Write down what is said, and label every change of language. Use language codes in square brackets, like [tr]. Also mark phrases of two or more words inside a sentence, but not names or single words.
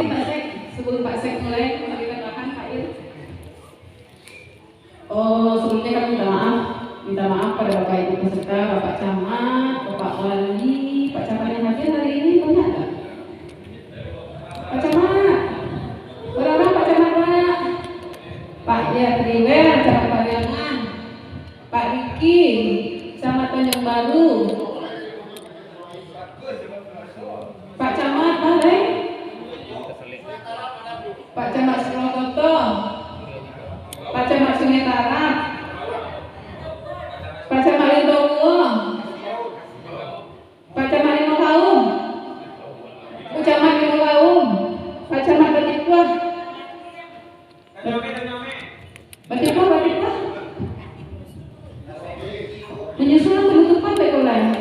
[id] Sebelum Pak Sek mulai menceritakan Pak Ir. Sebelumnya kami minta maaf pada Bapak Ibu peserta, Bapak Camat, Bapak Wali, Pak Camat yang hadir hari ini banyak nggak? Pak Camat, berapa Pak Camat Pak? Pak Yadriwer, Camat Pariangan, Pak Riki, Camat Tanjung Baru, Pak Camat Balai, Pak Camat Selokoto, Pak Camat Sungai Tarap, Pak Camat Lindowo, Pak Camat Limo Kaum, Bu Camat Limo Kaum, Pak Camat Batipah, Batipah, menyusul penutupan Bekulai,